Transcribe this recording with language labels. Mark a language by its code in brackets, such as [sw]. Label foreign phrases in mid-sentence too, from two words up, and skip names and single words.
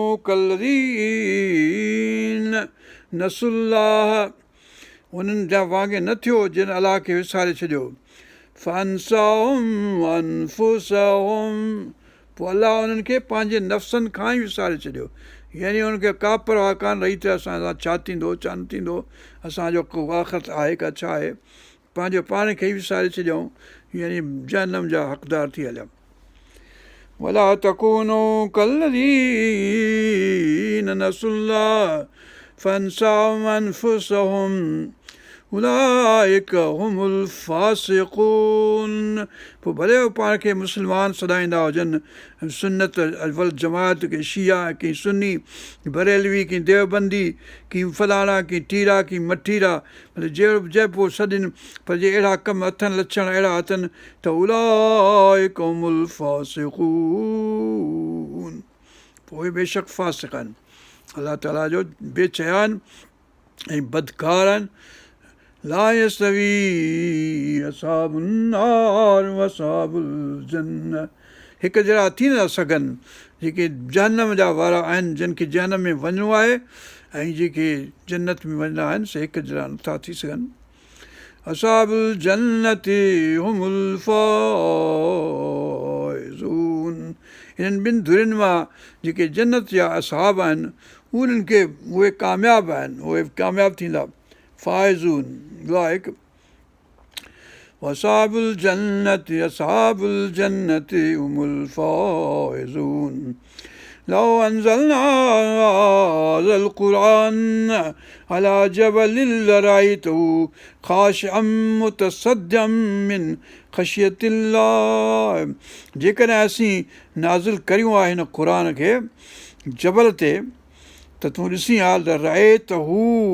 [ar] كالذين نسوا الله [sd] उन्हनि जा वांगुरु न थियो जिन अलाह खे विसारे छॾियो [ar] فأنساهم أنفسهم [sd] पोइ अलाह उन्हनि खे पंहिंजे नफ़्सनि खां ई विसारे छॾियो यानी उन्हनि खे का परवाह कान रही त असां सां छा थींदो छा न थींदो असांजो को आख़िरत आहे का छा आहे पंहिंजे पाण खे ई विसारे छॾियऊं यानी जहन्नम जा हक़दार थी हलिया [ar] ولا تكونوا كالذين نسوا الله فأنساهم أنفسهم أولئك هم الفاسقون [sd] पोइ भले पाण खे मुस्लमान सॾाईंदा हुजनि [ar] السنة والجماعة [sd] के शिया की सुन्नी बरेलवी की देवबंदी की फलाणा की टीरा की मठीरा भले जंहिं सॾिन पर जे अहिड़ा कम अथनि लक्षण अहिड़ा अथनि त [ar] أولئك هم [sd] फासिकून पोइ बेशक फासिक आहिनि अलाह ताला जो बेचैन ऐं बदकार आहिनि [ar] لا يستوي أصحاب النار وأصحاب الجنة [sd] हिकु जहिड़ा थी नथा सघनि जेके जहन्नम जा वारा आहिनि जिन खे जहन्नम में वञिणो आहे ऐं जेके जन्नत में वञिणा आहिनि से हिकु जहिड़ा नथा थी सघनि [ar] أصحاب الجنة هم [sd] फाइज़ून इन्हनि ॿिनि धुरियुनि मां जेके जन्नत जा असहाब आहिनि उन्हनि खे उहे कामयाबु आहिनि उहे कामयाबु थींदा फाइज़ून लाइक [ar] أصحاب الجنة هم الفائزون لو أنزلنا هذا القرآن على جبل لرأيته خاشعا متصدعا من خشية الله [sd] जेकॾहिं असीं नाज़िल करियूं आहे हिन क़ुर खे जबल ते त तूं ॾिसी हाल त [ar] रअयतहु